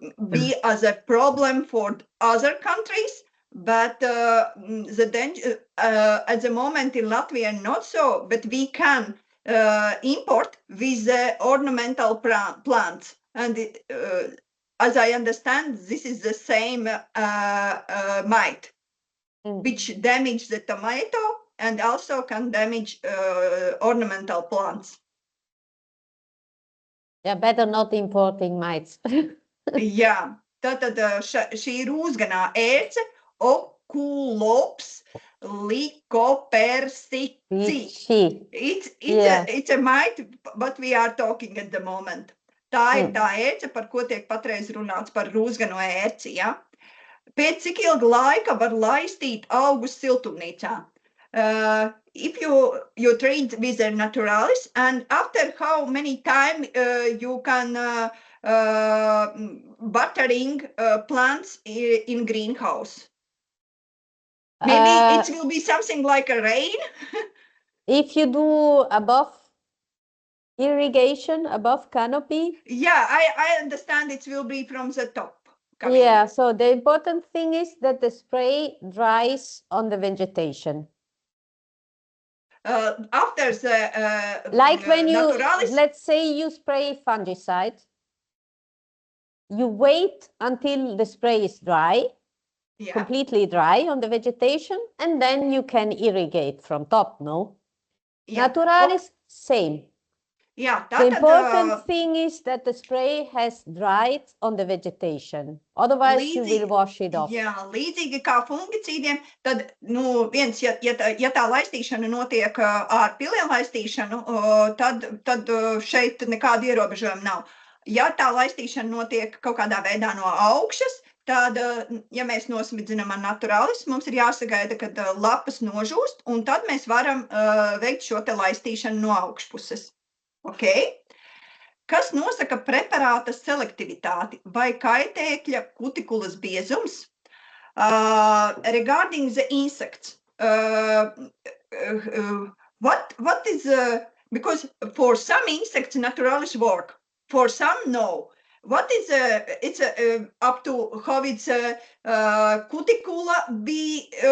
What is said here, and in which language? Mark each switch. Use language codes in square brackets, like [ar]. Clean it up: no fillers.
[en] be as a problem for other countries, but the danger at the moment in Latvia not so, but we can import with ornamental plants, and as I understand, this is the same mite, which damage the tomato and also can damage ornamental plants. Yeah, better not importing mites. [lv] Jā, tātad šī rūzganā ērce Oculops lycopersici. [en] It's a mite, but we are talking at the moment. [lv] Tā ir tā ērce, par ko tiek patreiz runāts, par rūzgano ērci, ja? Pēc cik ilga laika var laistīt augus siltumnīcā? [en] If you treat with a naturalis, and after how many time you can buttering plants in greenhouse? Maybe it will be something like a rain. If you do above irrigation, above canopy. Yeah, I understand it will be from the top. Yeah, so the important thing is that the spray dries on the vegetation. After the like when you, naturalis, let's say you spray fungicide, you wait until the spray is dry, completely dry on the vegetation, and then you can irrigate from top, no? Naturalis, same. Yeah, the important thing is that the spray has dried on the vegetation. Otherwise, you will wash it off. [lv] Jā, līdzīgi kā fungicīdiem, tad, viens, ja tā laistīšana notiek ar pilienlaistīšanu, tad šeit nekāda ierobežojuma nav. Ja tā laistīšana notiek kaut kādā veidā no augšas, tad, ja mēs nosmidzinām ar naturalis, mums ir jāsagaida, kad lapas nožūst, un tad mēs varam veikt šo te laistīšanu no augšpuses. Okay. Kas nosaka preparāta selektivitāti vai kaitēkļa kutikulas biezums? [en] Regarding the insects, what is, because for some insects naturalis work, for some no. What is, it's up to how it's cuticula be